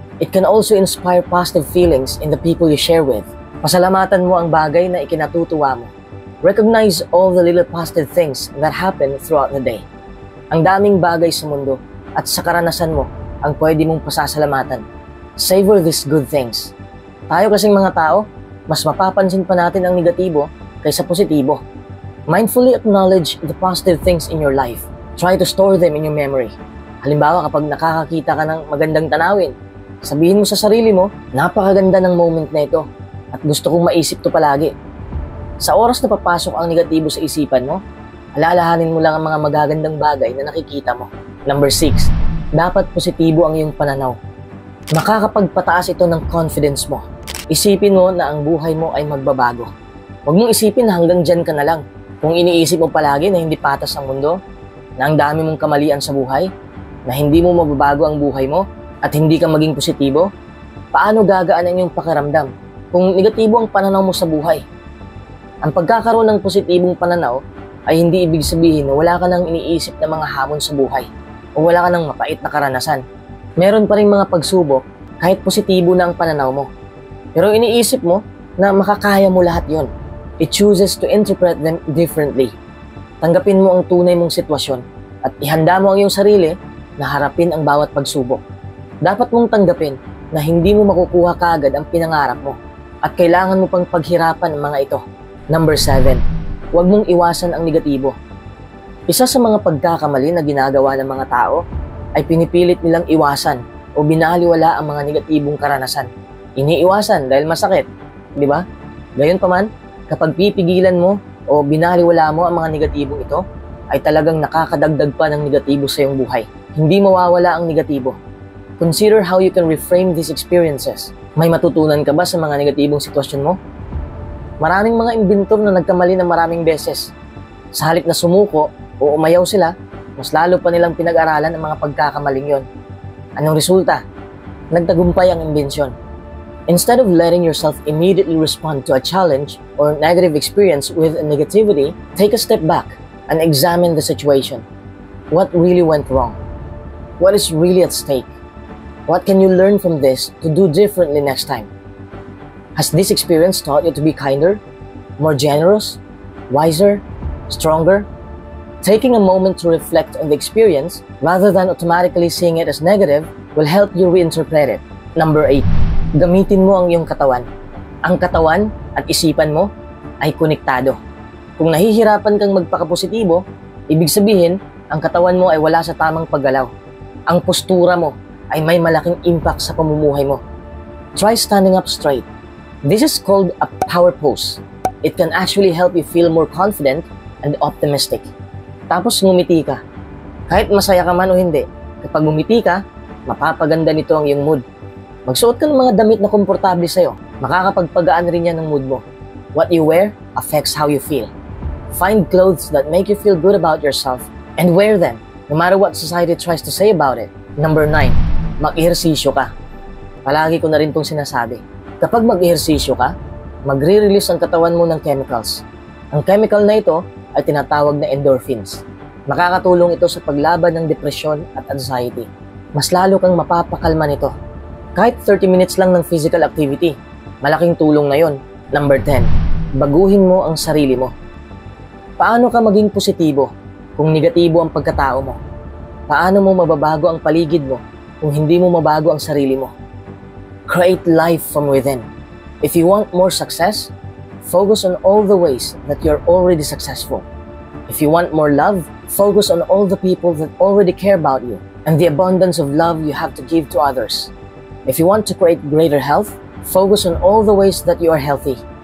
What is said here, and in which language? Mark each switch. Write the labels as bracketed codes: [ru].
[en] It can also inspire positive feelings in the people you share with. [tl] Pasalamatan mo ang bagay na ikinatutuwa mo. [en] Recognize all the little positive things that happen throughout the day. [tl] Ang daming bagay sa mundo at sa karanasan mo ang pwede mong pasasalamatan. [en] Savor these good things. [tl] Tayo kasing mga tao, mas mapapansin pa natin ang negatibo kaysa positibo. [en] Mindfully acknowledge the positive things in your life. Try to store them in your memory. [tl] Halimbawa, kapag nakakakita ka ng magandang tanawin, sabihin mo sa sarili mo, napakaganda ng moment na ito at gusto kong maisip to palagi. Sa oras na papasok ang negatibo sa isipan mo, alalahanin mo lang ang mga magagandang bagay na nakikita mo. Number 6, dapat positibo ang iyong pananaw. Makakapagpataas ito ng confidence mo. Isipin mo na ang buhay mo ay magbabago. Huwag mong isipin na hanggang dyan ka na lang. Kung iniisip mo palagi na hindi patas ang mundo, na ang dami mong kamalian sa buhay, na hindi mo mababago ang buhay mo, at hindi ka maging positibo, paano gagaan ang iyong pakiramdam kung negatibo ang pananaw mo sa buhay? Ang pagkakaroon ng positibong pananaw ay hindi ibig sabihin na wala ka nang iniisip na mga hamon sa buhay o wala ka nang mapait na karanasan. Meron pa rin mga pagsubok kahit positibo na ang pananaw mo. Pero iniisip mo na makakaya mo lahat yon. [en] It chooses to interpret them differently. [tl] Tanggapin mo ang tunay mong sitwasyon at ihanda mo ang iyong sarili na harapin ang bawat pagsubok. Dapat mong tanggapin na hindi mo makukuha kaagad ang pinangarap mo at kailangan mo pang paghirapan ang mga ito. Number 7, huwag mong iwasan ang negatibo. Isa sa mga pagkakamali na ginagawa ng mga tao ay pinipilit nilang iwasan o binaliwala ang mga negatibong karanasan. Iniiwasan dahil masakit, di ba? Gayunpaman, kapag pipigilan mo o binaliwala mo ang mga negatibong ito, ay talagang nakakadagdag pa ng negatibo sa iyong buhay. Hindi mawawala ang negatibo. [en] Consider how you can reframe these experiences. [tl] May matutunan ka ba sa mga negatibong sitwasyon mo? Maraming mga imbintor na nagkamali ng maraming beses. Sa halip na sumuko o umayaw sila, mas lalo pa nilang pinag-aralan ang mga pagkakamaling yon. Anong resulta? Nagtagumpay ang imbensyon. [en] Instead of letting yourself immediately respond to a challenge or negative experience with negativity, take a step back and examine the situation. What really went wrong? What is really at stake? What can you learn from this to do differently next time? Has this experience taught you to be kinder, more generous, wiser, stronger? Taking a moment to reflect on the experience rather than automatically seeing it as negative will help you reinterpret it. [tl] Number 8, gamitin mo ang iyong katawan. Ang katawan at isipan mo ay konektado. Kung nahihirapan kang magpakapositibo, Ibig sabihin, ang katawan mo ay wala sa tamang paggalaw. Ang postura mo ay may malaking impact sa pamumuhay mo. [en] Try standing up straight. This is called a power pose. It can actually help you feel more confident and optimistic. [tl] Tapos ngumiti ka. Kahit masaya ka man o hindi, kapag ngumiti ka, mapapaganda nito ang iyong mood. Magsuot ka ng mga damit na komportable sa'yo. Makakapagpagaan rin yan ng mood mo. [en] What you wear affects how you feel. Find clothes that make you feel good about yourself and wear them, no matter what society tries to say about it. [tl] Number 9, mag-ehersisyo ka. Palagi ko na rin itong sinasabi. Kapag mag-ehersisyo ka, magre-release ang katawan mo ng chemicals. Ang chemical na ito ay tinatawag na endorphins. Makakatulong ito sa paglaban ng depresyon at anxiety. Mas lalo kang mapapakalma nito. Kahit 30 minutes lang ng physical activity, malaking tulong na yon. Number 10, baguhin mo ang sarili mo. Paano ka maging positibo kung negatibo ang pagkatao mo? Paano mo mababago ang paligid mo kung hindi mo mabago ang sarili mo? [en] Create life from within. If you want more success, focus on all the ways that you're already successful. If you want more love, focus on all the people that already care about you and the abundance of love you have to give to others. If you want to create greater health, focus on all the ways that you are healthy.